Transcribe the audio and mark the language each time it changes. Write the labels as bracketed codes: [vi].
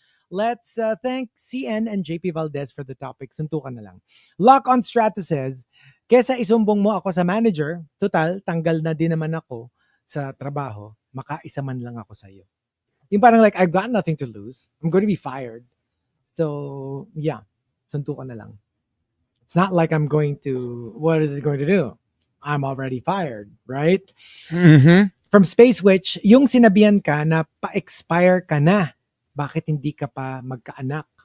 [en] Let's thank CN and JP Valdez for the topic. [tl] Suntukan na lang. Lock on Strata says, kesa isumbong mo ako sa manager, total, tanggal na din naman ako sa trabaho, makaisa man lang ako sa'yo. Yung parang [en] like, I've got nothing to lose. I'm going to be fired. So, yeah. Suntukan na lang. It's not like I'm going to, what is it going to do? I'm already fired, right? Mm-hmm. [tl] From Space Witch, yung sinabihan ka na pa-expire ka na, bakit hindi ka pa magkaanak?